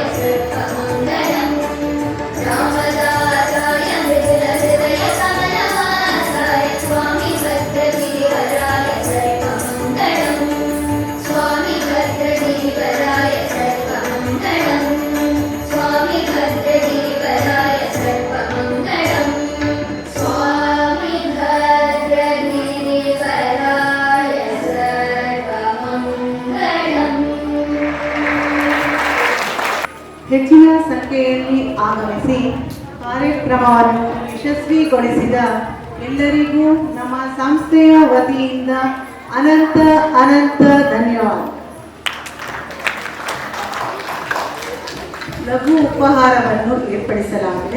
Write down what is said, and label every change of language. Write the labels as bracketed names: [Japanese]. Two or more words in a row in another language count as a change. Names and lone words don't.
[Sanskrit] सर्वमङ्गलम् रामदासाय मृदुलहृदयकमलवासाय स्वामी भद्रगिरिवराय सर्वमङ्गलम् स्वामी भद्रगिरिवराय सर्वमङ्गलम् स्वामी भद्रगिरिवराय सर्वमङ्गलम् स्वामी भद्रगिरिवराय सर्वमङ्गलम् [Kannada] ಹೆಚ್ಚಿನ ಸಂಖ್ಯೆಯಲ್ಲಿ ಆಗಮಿಸಿ ಕಾರ್ಯಕ್ರಮವನ್ನು ಯಶಸ್ವಿಗೊಳಿಸಿದ ಎಲ್ಲರಿಗೂ ನಮ್ಮ ಸಂಸ್ಥೆಯ ವತಿಯಿಂದ ಅನಂತ ಅನಂತ ಧನ್ಯವಾದ. ಲಘು ಉಪಹಾರವನ್ನು ಏರ್ಪಡಿಸಲಾಗಿದೆ.